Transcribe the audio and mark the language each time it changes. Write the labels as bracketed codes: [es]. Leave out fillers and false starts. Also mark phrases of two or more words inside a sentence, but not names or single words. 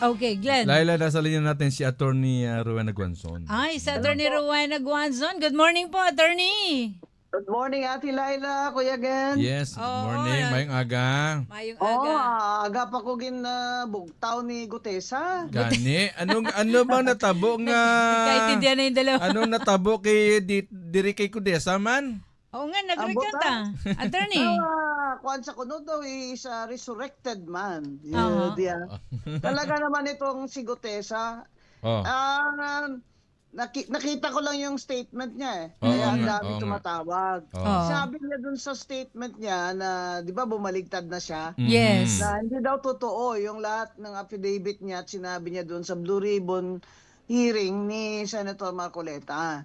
[en] Okay, Glenn. [tl] Laila, nasa linya natin si Attorney Rowena Guanzon. Ay, sa Attorney Rowena Guanzon. [en] Good morning [tl] po, Attorney. [en] Good morning, Ate Laila, Kuya Gen. Yes, good [tl] Oo, [hil] morning. Mayong aga. Mayong [tl] Oo, [hil] aga. aga pa ko bugtaw ni Gutesa. Gani, ano bang natabo nga? [tl] Nagkaintindihan na yung dalawa. [hil] Anong natabo kay diri kay Kudesa man? [tl] Oo nga, nagrekanta. Attorney. Kuan sa kuno daw [en] is a resurrected man. [tl] Oo. Talaga naman itong si Gutesa. Oh. Nakita ko lang yung statement niya eh. Oo Kaya ang nga, dami oo nga. tumatawag. Oo. Sabi niya dun sa statement niya na, di ba bumaligtad na siya? [en] Yes. [tl] Na hindi daw totoo yung lahat ng affidavit niya at sinabi niya doon sa Blue Ribbon hearing ni Senator Marcoleta.